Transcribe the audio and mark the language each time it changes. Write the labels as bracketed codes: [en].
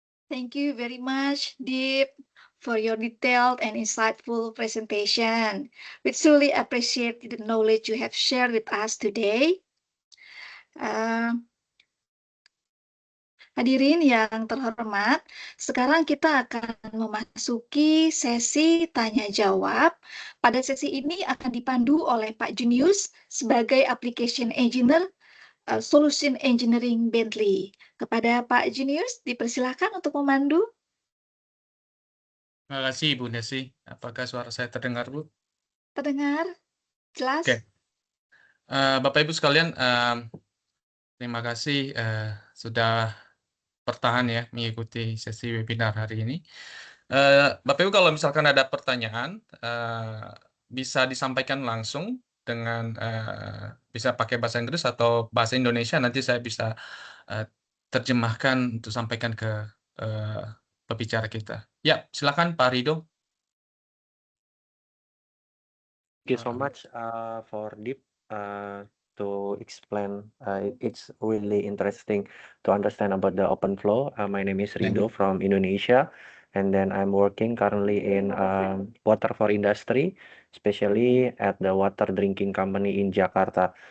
[en] Thank you very much, Deep, for your detailed and insightful presentation. We truly appreciate the knowledge you have shared with us today. [id] Hadirin yang terhormat, sekarang kita akan memasuki sesi tanya jawab. Pada sesi ini akan dipandu oleh Pak Junius sebagai Application Engineer Solution Engineering Bentley. Kepada Pak Junius, dipersilakan untuk memandu. Terima kasih Ibu Nesi. Apakah suara saya terdengar, Bu? Terdengar jelas? Oke. Bapak Ibu sekalian, terima kasih sudah bertahan ya mengikuti sesi webinar hari ini. Bapak Ibu kalau misalkan ada pertanyaan bisa disampaikan langsung dengan bisa pakai bahasa Inggris atau bahasa Indonesia, nanti saya bisa terjemahkan untuk sampaikan ke pembicara kita. Ya, silakan Pak Rido. [en] Thank you so much for Deep to explain. It's really interesting to understand about the OpenFlow. My name is Rido from Indonesia, and then I'm working currently in water for industry, especially at the water drinking company in Jakarta.